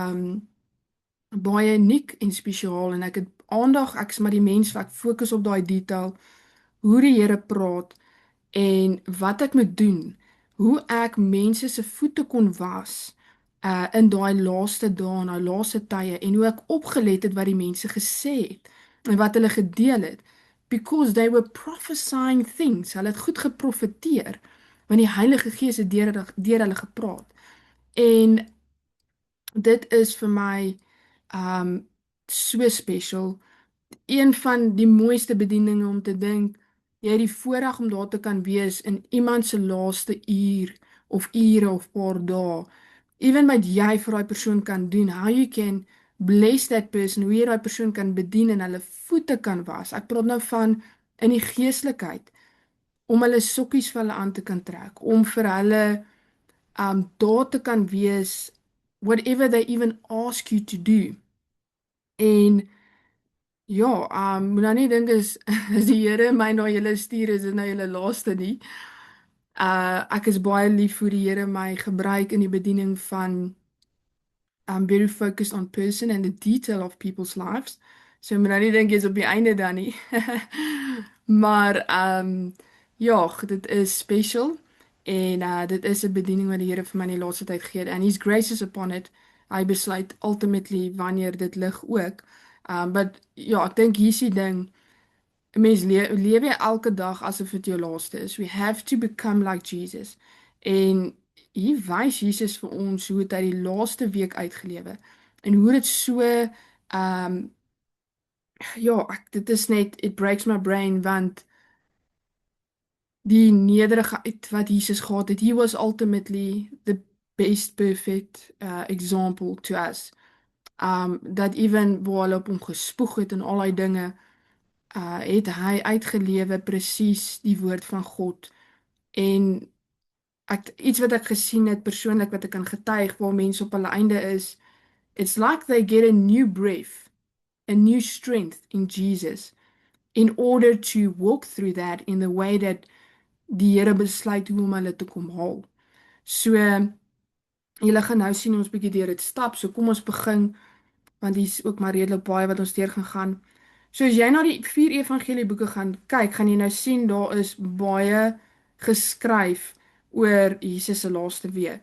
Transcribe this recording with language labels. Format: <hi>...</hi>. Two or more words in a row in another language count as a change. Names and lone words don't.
<af>baie uniek en spesiaal en ek het aandag, ek is maar die mens wat ek fokus op daai detail, hoe die Here praat en wat ek moet doen, hoe ek mense se voete kon was in daai laaste dae, daai laaste tye en hoe ek opgelet het wat die mense gesê het en wat hulle gedeel het,</af> <en>because they were prophesying things,</en> <af>hulle het goed geprofeteer, want die Heilige Gees het deur hulle gepraat en dit is vir my</af> <en>so special,</en> <af>een van die mooiste bedieninge om te dink, jy het die voorreg om daar te kan wees in iemand se laaste uur of ure of paar dae, even wat jy vir daai persoon kan doen,</af> <en>how you can bless that person,</en> <af>hoe jy daai persoon kan bedien en hulle voete kan was, ek praat nou van in die geestelikheid, om hulle sokkies vir hulle aan te kan trek, om vir hulle daar te kan wees,</af> <en>whatever they even ask you to do,</en> <af>en ja, moet nou nie dink is die Here my na julle stuur, is dit nou julle laaste nie. Ek is baie lief hoe die Here my gebruik in die bediening van</af> <en>I'm very focused on person and the detail of people's lives.</en> <af>So moet nou nie dink jy's op die einde dan nie. Maar ja, dit is special en dit is 'n bediening wat die Here vir my in die laaste tyd gegee het</af> <en>and his grace is upon it.</en> <af>Hy besluit ultimately wanneer dit lig ook. But ja, ek dink hier is die ding, 'n mens lewe elke dag asof dit jou laaste is.</af> <en>We have to become like Jesus.</en> <af>En hier wys Jesus vir ons hoe het hy die laaste week uitgelewe en hoe dit so ja, dit is net</af> <en>it breaks my brain</en> <af>want die nederigheid wat Jesus gehad het.</af> <en>He was ultimately the best perfect example to us.</en> <af>Dat even waar hulle op hom gespoeg het en al die dinge, het hy uitgelewe presies die woord van God. En iets wat ek gesien het persoonlik wat ek kan getuig waar mense op hulle einde is,</af> <en>it's like they get a new breath, a new strength in Jesus in order to walk through that in the way that</en> <af>die Here besluit hoe om hulle te kom haal. So, julle gaan nou sien ons bietjie deur dit stap. So kom ons begin want hier's ook maar redelik baie wat ons deur gaan gaan. So as jy na die 4 evangelieboeke gaan kyk, gaan jy nou sien daar is baie geskryf oor Jesus se laaste week.</af>